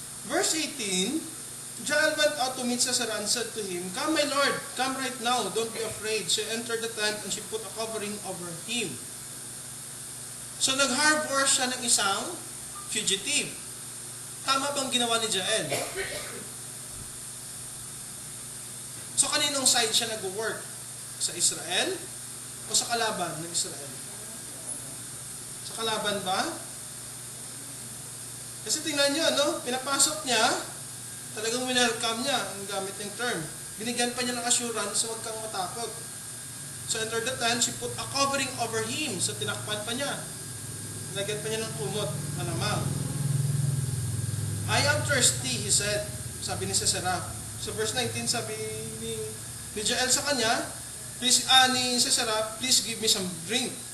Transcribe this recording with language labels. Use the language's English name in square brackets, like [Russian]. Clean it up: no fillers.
[English] Verse 18, Jael went out to meet Sisera and said to him, "Come, my lord, come right now, don't be afraid." She entered the tent and she put a covering over him. [Filipino] So nag-harbor siya ng isang fugitive. Tama bang ginawa ni Jael? So kaninong side siya nag-work? Sa Israel o sa kalaban ng Israel? Sa kalaban ba? Kasi tingnan nyo, no? Pinapasok niya, talagang welcome niya, ang gamit ng term. Binigyan pa niya ng assurance, huwag kang matakot. [English] So enter the tent, she put a covering over him. [Filipino] So tinakpan pa niya. Lagyan pa niya ng kumot, malamang. [English] "I am thirsty," he said. [Filipino] Sabi ni Sisera. [English] So verse 19, [Filipino] sabi ni Jael sa kanya, ni Sisera, [English] "Please give me some drink."